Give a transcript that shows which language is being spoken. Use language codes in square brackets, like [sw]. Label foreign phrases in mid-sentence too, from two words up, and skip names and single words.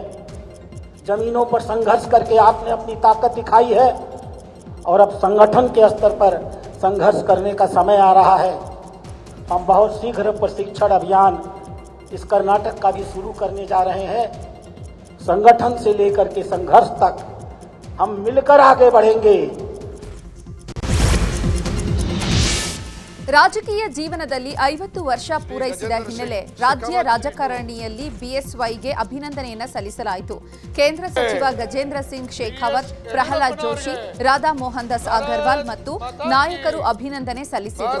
[hi] जमीनों पर संघर्ष करके आपने अपनी ताकत दिखाई है और अब संगठन के स्तर पर संघर्ष करने का समय आ रहा है. हम बहुत शीघ्र प्रशिक्षण अभियान इस कर्नाटक का भी शुरू करने जा रहे हैं. संगठन से लेकर के संघर्ष तक हम मिलकर आगे बढ़ेंगे. [kn] ರಾಜಕೀಯ ಜೀವನದಲ್ಲಿ 50 ವರ್ಷ ಪೂರೈಸಿದ ಹಿನ್ನೆಲೆ ರಾಜ್ಯ ರಾಜಕಾರಣಿಯಲ್ಲಿ BSYಗೆ ಅಭಿನಂದನೆಯನ್ನ ಸಲ್ಲಿಸಲಾಯಿತು. ಕೇಂದ್ರ ಸಚಿವ ಗಜೇಂದ್ರ ಸಿಂಗ್ ಶೇಖಾವತ್, ಪ್ರಹ್ಲಾದ್ ಜೋಶಿ, ರಾಧಾ ಮೋಹನ್ ದಾಸ್ ಅಗರ್ವಾಲ್ ಮತ್ತು ನಾಯಕರು ಅಭಿನಂದನೆ ಸಲ್ಲಿಸಿದರು.